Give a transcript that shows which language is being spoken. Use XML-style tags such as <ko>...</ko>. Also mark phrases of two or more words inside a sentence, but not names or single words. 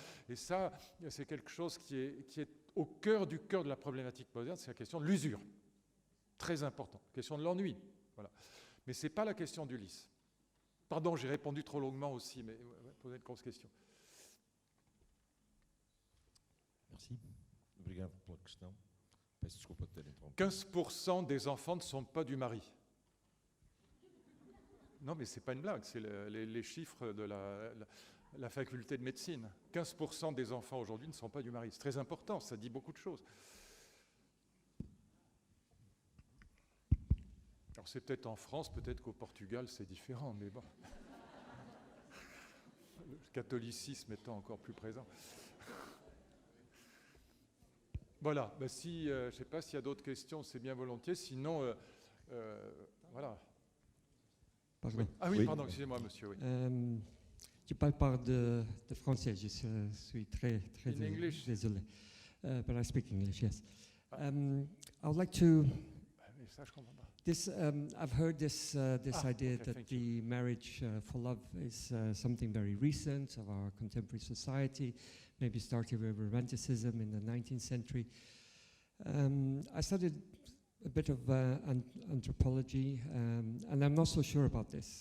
<fr>Et ça, c'est quelque chose qui est au cœur de la problématique moderne, c'est la question de l'usure. Très important. La question de l'ennui. Voilà. Mais ce n'est pas la question d'Ulysse. Pardon, j'ai répondu trop longuement aussi, mais posez une grosse question. Merci.</fr> <pt>Obrigado pela questão. Peço desculpa de ter interrompido.</pt> <fr>15% des enfants ne sont pas du mari. Non, mais ce n'est pas une blague, c'est les chiffres de la faculté de médecine. 15% des enfants aujourd'hui ne sont pas du mari. C'est très important, ça dit beaucoup de choses. Alors c'est peut-être en France, peut-être qu'au Portugal c'est différent, mais bon. Le catholicisme étant encore plus présent. Voilà, ben si, je ne sais pas s'il y a d'autres questions, c'est bien volontiers, sinon, voilà. Pardon. Ah oui, Oui. pardon, excusez-moi monsieur, oui. Je parle par de français, je suis très</fr> <en>In English? désolé. But I speak English, yes. I would like to,</en> <fr>Mais ça, je comprends pas.</fr> <en>I've heard this idea okay, that thank the marriage for love is something very recent of our contemporary society, maybe started with Romanticism in the 19th century. I studied a bit of anthropology, and I'm not so sure about this.</en>